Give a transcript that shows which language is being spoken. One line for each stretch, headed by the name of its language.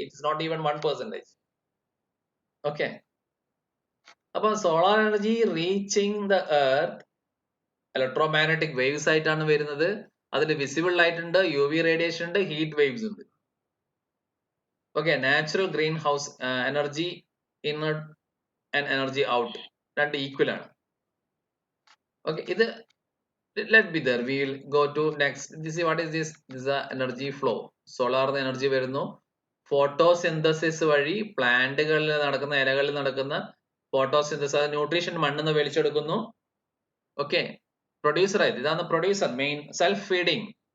English: It's not even 1%. Okay. അപ്പൊ solar energy reaching the earth electromagnetic waves
Malayalam: ആയിട്ടാണ് വരുന്നത്. അതിൽ വിസിബിൾ ലൈറ്റ് ഉണ്ട്, UV റേഡിയേഷൻ ഉണ്ട്, ഹീറ്റ് വേവ്സ് ഉണ്ട്. Okay. Natural green house energy in and energy out രണ്ട് equal ആണ്. ഓക്കെ. ഇത്
English: let be there. We will go to next. This is what is this? This is the energy flow. Solar energy
Malayalam: വരുന്നു. Photosynthesis വഴി പ്ലാന്റുകളിൽ നടക്കുന്ന, ഇലകളിൽ നടക്കുന്ന photosynthesis, nutrition മണ്ണിൽ നിന്ന് വലിച്ചെടുക്കുന്നു. ഓക്കെ. പ്രൊഡ്യൂസർ ആയിട്ട് ഇതാണ് പ്രൊഡ്യൂസർ, മെയിൻ സെൽഫ് ഫീഡിങ്.